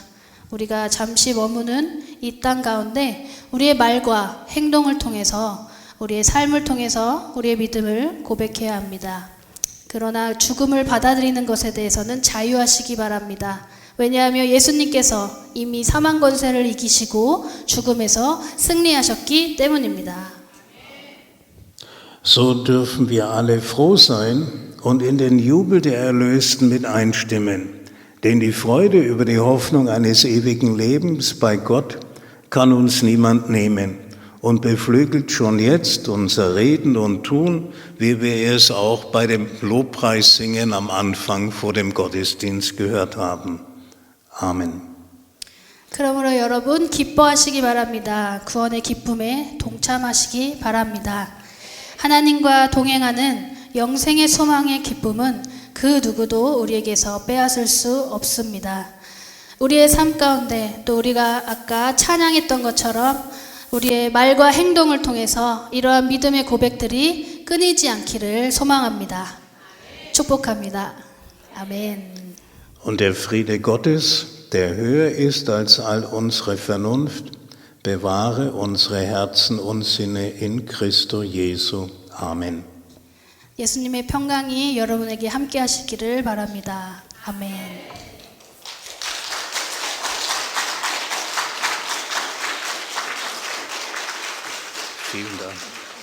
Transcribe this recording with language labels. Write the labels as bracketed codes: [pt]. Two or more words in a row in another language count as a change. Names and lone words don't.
[ko] 우리가 잠시 머무는 이 땅 가운데 우리의 말과 행동을 통해서 우리의 삶을 통해서 우리의 믿음을 고백해야 합니다. 그러나 죽음을 받아들이는 것에 대해서는 자유하시기 바랍니다. 왜냐하면 예수님께서 이미 사망 권세를 이기시고 죽음에서 승리하셨기 때문입니다. [de] So dürfen wir alle froh sein und in den Jubel der Erlösten mit einstimmen. Denn die Freude über die Hoffnung eines ewigen Lebens bei Gott kann uns niemand nehmen und beflügelt schon jetzt unser Reden und Tun, wie wir es auch bei dem Lobpreissingen am Anfang vor dem Gottesdienst gehört haben. [ko] 아멘. 그러므로 여러분 기뻐하시기 바랍니다. 구원의 기쁨에 동참하시기 바랍니다. 하나님과 동행하는 영생의 소망의 기쁨은 그 누구도 우리에게서 빼앗을 수 없습니다. 우리의 삶 가운데 또 우리가 아까 찬양했던 것처럼 우리의 말과 행동을 통해서 이러한 믿음의 고백들이 끊이지 않기를 소망합니다. 축복합니다. 아멘. [de] Und der Friede Gottes, der höher ist als all unsere Vernunft, bewahre unsere Herzen und Sinne in Christo Jesu. Amen. [ko] 예수님의 평강이 여러분에게 함께 하시기를 바랍니다. 아멘. [de] Vielen Dank.